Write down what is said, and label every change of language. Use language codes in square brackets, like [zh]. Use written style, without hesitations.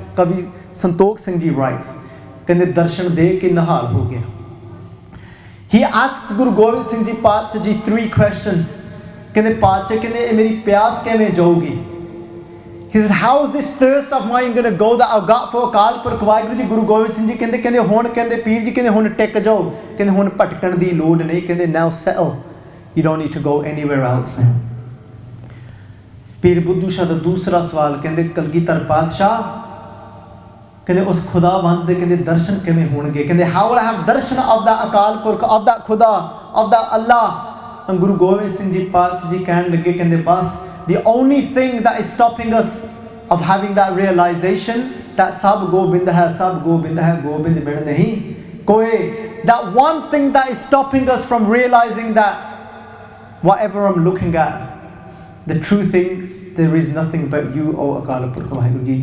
[en] Kavi Santokh Singh Ji writes, [pa] kende darshan de ke nihal ho gaya. [en] He asks Guru Gobind Singh Ji Pacha Ji 3 questions. [pa] Kende Pacha, kende meri pyas kiਵੇਂ ਜਾਊਗੀ? [en] He said, how is this thirst of mine going to go that I've got for Akal Purkh Waheguru Ji? [pa] Guru Gobind Singh Ji ਕਹਿੰਦੇ ਹੁਣ ਕਹਿੰਦੇ ਪੀਰ ਜੀ ਕਹਿੰਦੇ ਹੁਣ ਟਿਕ ਜਾਓ, ਕਹਿੰਦੇ ਹੁਣ ਭਟਕਣ ਦੀ ਲੋੜ ਨਹੀਂ, ਕਹਿੰਦੇ [en] now settle, you don't need to go anywhere else now. [pa] ਪੀਰ ਬੁੱਧੂ ਸ਼ਾਹ ਦਾ ਦੂਸਰਾ ਸਵਾਲ, ਕਹਿੰਦੇ ਕਲਗੀਧਰ ਪਾਤਸ਼ਾਹ, ਕਹਿੰਦੇ ਉਸ ਖੁਦਾਵੰਦ ਦੇ ਕਹਿੰਦੇ ਦਰਸ਼ਨ ਕਿਵੇਂ ਹੋਣਗੇ? ਕਹਿੰਦੇ [en] how will I have darshan of that Akal Purkh, of that Khuda, of that Allah? And Guru Gobind Singh Ji Pacha Ji [pa] ਕਹਿਣ ਲੱਗੇ, ਕਹਿੰਦੇ ਬਸ [en] the only thing that is stopping us of having that realization that [pa] sab Gobind hai, Gobind bin nahi koi, [en] that one thing that is stopping us from realizing that whatever I'm looking at, the truth is there is nothing but you, O Akal Purkh Waheguru Ji.